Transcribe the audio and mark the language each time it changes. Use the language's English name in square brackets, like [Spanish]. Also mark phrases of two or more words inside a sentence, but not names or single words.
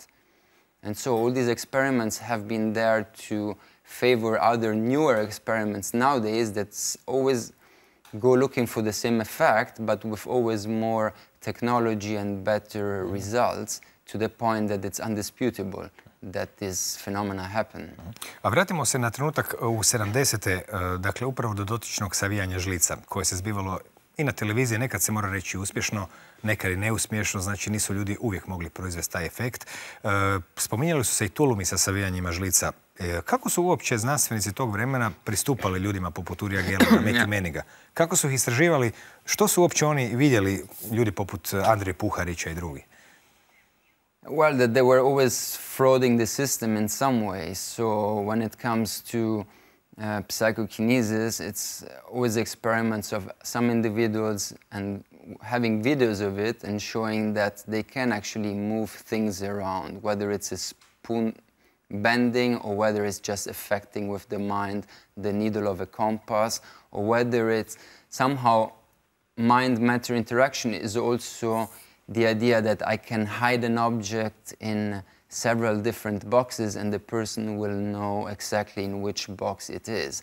[English] And so all these experiments have been there to favor other newer experiments nowadays that always go looking for the same effect, but with always more technology and better results, to the point that it's undisputable that this phenomena happen. [Croatian] A vratimo se na trenutak u 70. Dakle, upravo do dotičnog savijanja žlica, koje se zbivalo i na televiziji, nekad se mora reći uspješno, nekad i neuspješno, znači nisu ljudi uvijek mogli proizvesti taj efekt. Spominjali su se i tulumi sa savijanjima žlica. Kako su uopće znanstvenici tog vremena pristupali ljudima poput Urija Gelera, Meki Meniga? Kako su ih istraživali? Što su uopće oni vidjeli, ljudi poput Andrije Puharića i drugi? [English] Well, that they were always frauding the system in some way. So when it comes to psychokinesis, it's always experiments of some individuals and having videos of it and showing that they can actually move things around, whether it's a spoon bending or whether it's just affecting with the mind the needle of a compass, or whether it's somehow mind-matter interaction is also the idea that I can hide an object in several different boxes and the person will know exactly in which box it is.